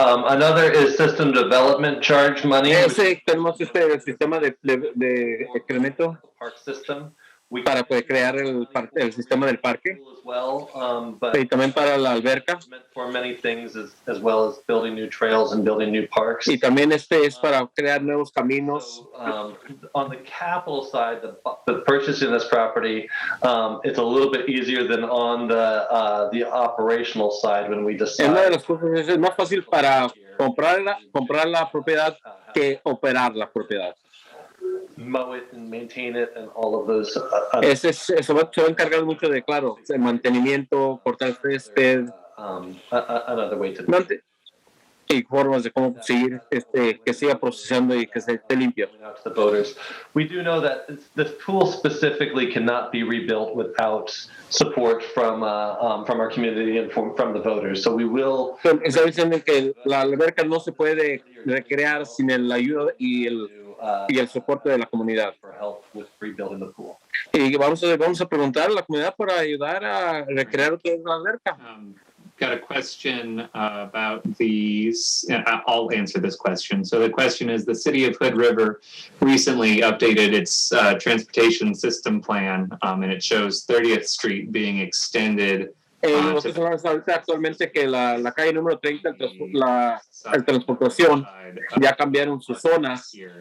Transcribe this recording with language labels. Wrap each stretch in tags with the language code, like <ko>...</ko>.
<en>Another is system development charge money.</en> <es>Tenemos el sistema de incremento</es> <en>Park system. We</en> <es>para poder crear el sistema del parque</es> <en>as well, but</en> <es>y también para la alberca</es> <en>meant for many things as well as building new trails and building new parks.</en> <es>y también es para crear nuevos caminos.</es> <en>So, on the capital side, the purchasing this property, it's a little bit easier than on the operational side when we decide.</en> <es>Una de las cosas es más fácil para comprar la propiedad que operar la propiedad.</es> <en>Mow it and maintain it and all of those.</en> <es>Se va a encargar mucho de, claro, el mantenimiento, cortar el césped,</es> <en>Another way to</en> <es>y formas de cómo seguir, que siga procesando y que se esté limpio.</es> <en>out to the voters. We do know that this pool specifically cannot be rebuilt without support from our community and from the voters. So we will.</en> <es>Está diciendo que la alberca no se puede recrear sin la ayuda y el soporte de la comunidad.</es> <en>For help with rebuilding the pool.</en> <es>Y vamos a preguntar a la comunidad para ayudar a recrear otra vez la alberca.</es> <en>Got a question about these. I'll answer this question. So the question is, the city of Hood River recently updated its transportation system plan, and it shows 30th Street being extended.</en> <es>Nosotros hablamos ahorita actualmente que la calle número 30, la transportación, ya cambiaron sus zonas.</es>